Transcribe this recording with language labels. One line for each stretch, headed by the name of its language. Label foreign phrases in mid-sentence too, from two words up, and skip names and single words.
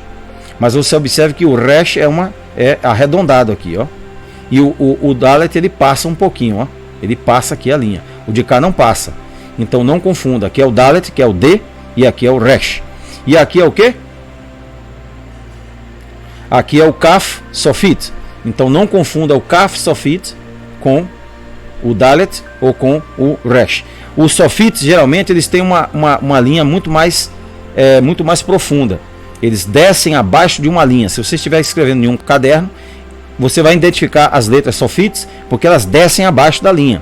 Portuguese: Mas você observe que o resh é arredondado aqui, ó. E o dalet ele passa um pouquinho, ó. Ele passa aqui a linha. O de cá não passa. Então não confunda. Aqui é o dalet, que é o D, e aqui é o resh. E aqui é o quê? Aqui é o kaf sofit. Então não confunda o kaf sofit com o dalet ou com o resh. Os sofits geralmente eles têm uma linha muito mais profunda. Eles descem abaixo de uma linha. Se você estiver escrevendo em um caderno, você vai identificar as letras sofits porque elas descem abaixo da linha.